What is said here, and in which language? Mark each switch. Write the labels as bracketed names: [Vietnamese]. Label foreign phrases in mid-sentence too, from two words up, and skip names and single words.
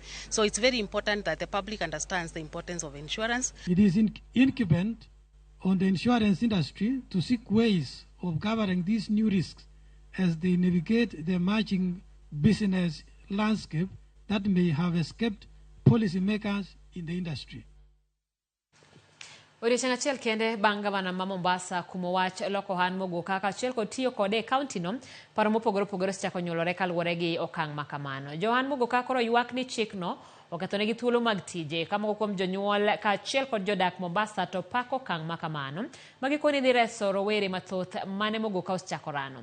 [English] So it's very important that the public understands the importance of insurance. It is incumbent on the insurance industry to seek ways of covering these new risks as they navigate the emerging business landscape that may have escaped policymakers in the industry. [Luo (Kenya and Tanzania)] Odiochieng' achiel kende bang' gavana ma Mombasa kumo wach loko ohan mogoka kaachiel kod tiyo kode e kaunti no, paro mopogore opogore osechako nyuolore kaluwore gi okang' ma kamano. Johan mogoka koro ywak ni chikno okethonegi thuolo mag tije ka moko kuom jonyuol kaachiel kod jodak Mombasa to pako okang' ma kamano magikoni dhi reso rowere mathoth mane mogoka osechako rano.